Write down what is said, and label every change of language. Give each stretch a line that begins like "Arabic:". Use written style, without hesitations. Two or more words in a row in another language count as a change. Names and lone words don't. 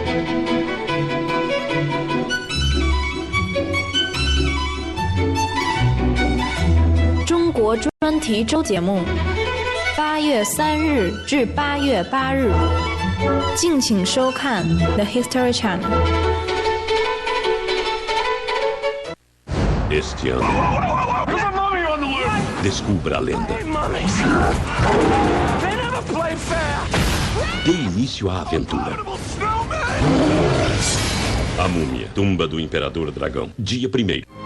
Chinese: 中国专题周节目，8月3日至8月8日，敬请收看 The History Channel。
Portuguese: Este ano, descubra a lenda. Dê início à aventura. A Múmia, Tumba do Imperador Dragão, dia 1º.